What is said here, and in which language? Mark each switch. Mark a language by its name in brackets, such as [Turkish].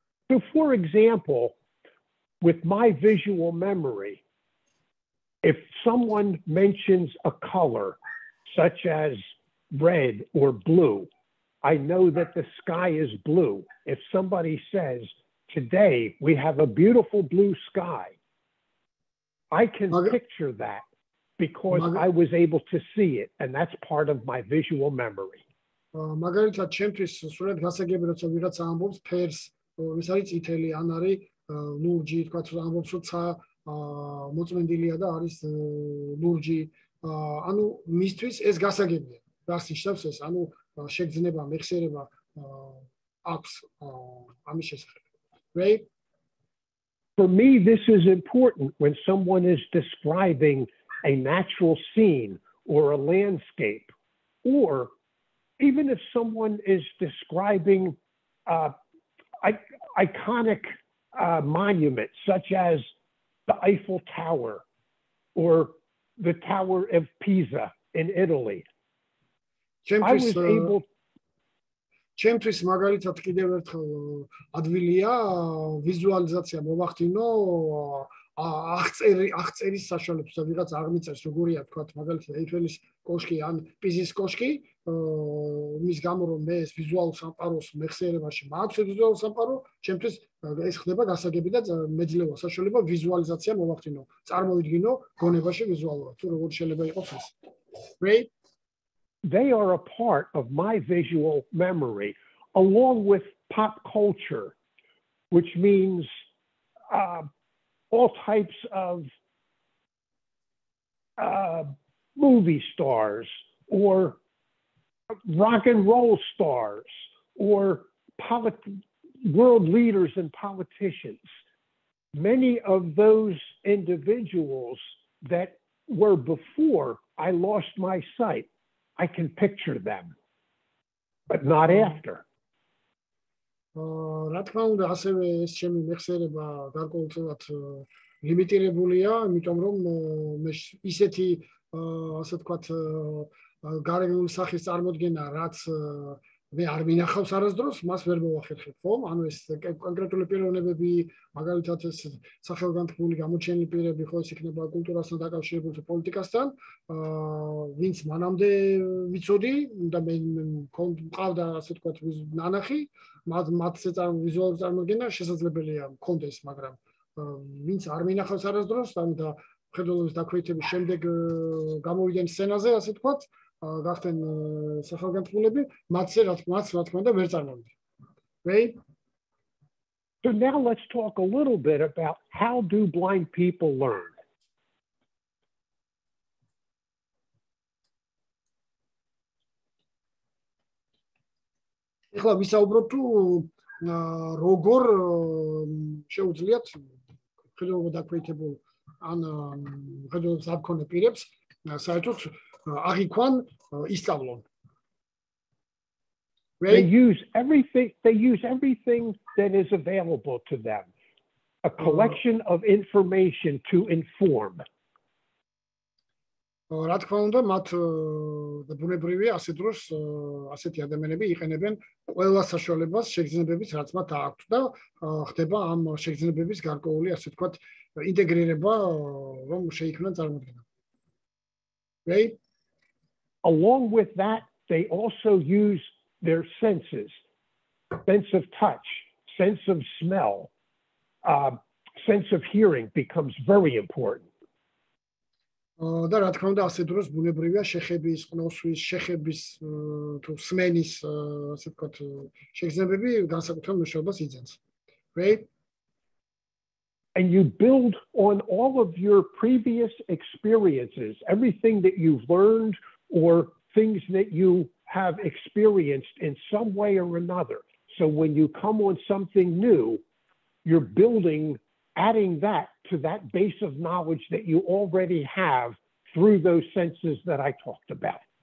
[English] So for example, with my visual memory, if someone mentions a color such as red or blue, I know that the sky is blue. If somebody says, today we have a beautiful blue sky, I can picture that because I was able to see it, and that's part of my visual memory. [Georgian] მაგალითად, ჩემთვის სულად გასაგები, როცა ვიღაცა ამბობს ფერს, ის არის წითელი, ან არის ლურჯი, თქვა ამბობს, როცა მოწმენდილია და არის ლურჯი, ანუ მისთვის ეს გასაგებია. რას ნიშნავს ეს? ანუ შეგრძნება, მეხსიერება აქვს ამის შესახებ. [English] Right? For me, this is important when someone is describing a natural scene or a landscape, or even if someone is describing iconic monuments such as the Eiffel Tower or the Tower of Pisa in Italy. I was able. [Georgian] ჩემთვის მაგალითად კიდევ ერთხელ ადვილია ვიზუალიზაცია მოვახდინო აღწერის საშუალებას და ვიღაც აღმიწერს როგორია თქვა მაგალითად ეიფელის კოშკი ან პიზის კოშკი მის გამო რომ მე ეს ვიზუალურ სამყაროს მეხსიერებაში მაქვს ვიზუალურ სამყარო ჩემთვის ეს ხდება გასაგები და მეძლევა საშუალება ვიზუალიზაცია მოვახდინო წარმოვიდგინო გონებაში ვიზუალურად თუ როგორ შეიძლება იყოს ეს [English] Right? They are a part of my visual memory, along with pop culture, which means all types of movie stars or rock and roll stars or world leaders and politicians. Many of those individuals that were before I lost my sight, I can picture them, but not after. [Georgian] რა თქმა უნდა, ასევე ეს ჩემი მეხსიერება გარკვეულწილად ლიმიტირებულია, იმიტომ რომ მე ისეთი ასე ვთქვათ გარემოების სახის წარმოდგენა, რაც მე არ მინახავს არასდროს, მას ვერ მოვახერხებ, ხო? ანუ ეს კონკრეტული პიროვნებები, მაგალითად ეს სახელგანთქმული გამოჩენილი პირები, ხო, ეს იქნება კულტურასთან დაკავშირებული თუ პოლიტიკასთან, ვინც მანამდე ვიცოდი, და მე მყავდა ასე თქვა ნანახი, მათზე ვიზუალური წარმოდგენა შესაძლებელია მქონდეს, მაგრამ ვინც არ მინახავს არასდროს, ანუ და მხედველობის დაქვეითების შემდეგ გამოვიდნენ სცენაზე, ასე თქვა, გახდნენ სახელგანთქმულები, მათზე რა თქმა უნდა ვერ წარმოვიდნენ. [English] Right? So now let's talk a little bit about how do blind people learn. [Georgian] ეხლა ვისაუბროთ თუ როგორ შეუძლიათ მხედველობა დაქვეითებულ ან მხედველობის არ მქონე პირებს საერთოდ აღიქვან ისწავლონ. [English] They use everything that is available to them. A collection of information to inform. [Georgian] რა თქმა უნდა, მათ ბუნებრივია ასე დროს ასეთი ადამიანები იყენებენ ყველა საშუალებას შეგრძნებების, რაც მათ აქვთ და ხდება ამ შეგრძნებების გარკვეული, ასე ვთქვათ, ინტეგრირება, რომ შეიქმნან წარმოდგენა. [English] Right? Along with that, they also use their senses, sense of touch, sense of smell, sense of hearing becomes very important. [Georgian] და რა თქმა უნდა, ასე დროს ბუნებრივია შეხების, ყნოსვის, შეხების თუ სმენის, ასე ვთქვათ, შეგრძნებები განსაკუთრებულ მნიშვნელობას იძენს. [English] Right? And you build on all of your previous experiences, everything that you've learned or things that you have experienced in some way or another. So when you come on something new, you're building, adding that to that base of knowledge that you already have through those senses that I talked about.